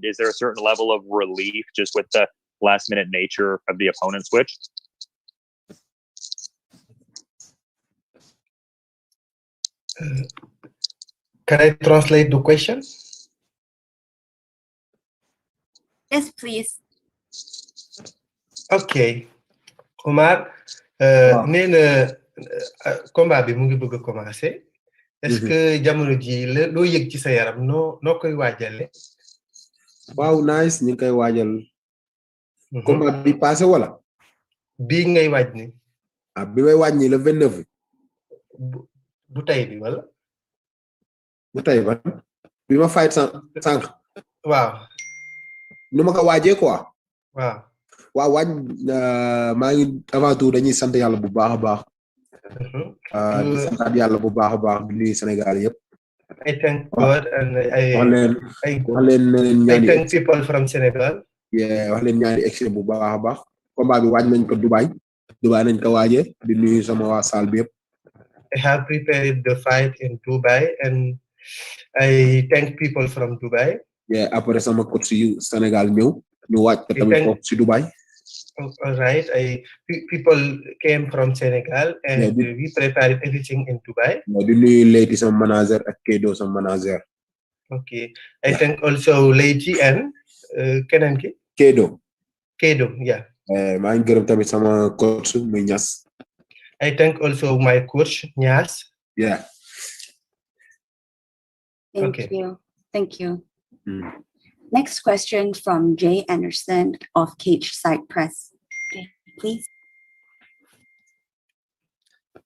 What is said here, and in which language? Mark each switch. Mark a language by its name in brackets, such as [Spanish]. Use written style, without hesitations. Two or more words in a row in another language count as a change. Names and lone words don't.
[English] Is there a certain level of relief just with the last minute nature of the opponent switch? Can I translate the question? Yes, please. Ok. [Wolof] Oumar, nee na combat bi mu ngi bëgg a commencer. [French] Est-ce que [Wolof] jamono ji loo yëg ci sa yaram noo koy waajale? Waaw, nice. ñu ngi koy waajal. Combat bi passé wala? Bii ngay waaj ni. Bi may waaj ni le 29. Bu tey bi wala? Bu tey ba? Bi ma fight sànq. Waaw. Nu ma ko waajee quoi. Waaw. Waaw waaj maa ngi [French] avant tout [Wolof] dañuy sant yàlla bu baax a baax. Di santaat yàlla bu baax a baax di nuyu Sénégal yëpp. [English] I thank God and I thank people from Senegal. Yeah, [Wolof] wax leen ñaari excès bu baax a baax. Combat bi waaj nañ ko Dubai nañ ko waajee di nuyu sama waa salle bi yëpp. [English] I have prepared the fight in Dubai and I thank people from Dubai. Yeah, [Wolof] après sama coach yu Sénégal ñëw ñu waaj ko tamit foofu si Dubai. [English] All right. People came from Senegal and we prepared everything in Dubai. [Wolof] Di nuyu Leyti sama manager ak Kedo sama manager. [English] Okay. I thank also Leyti and [Wolof] keneen ki? [English] Kedo, yeah. [Wolof] maa ngi gërëm tamit sama coach muy Niass. [English] I thank also my coach Niass. Yeah. Thank you. Next question from Jay Anderson of Cage Side Press. Okay, please.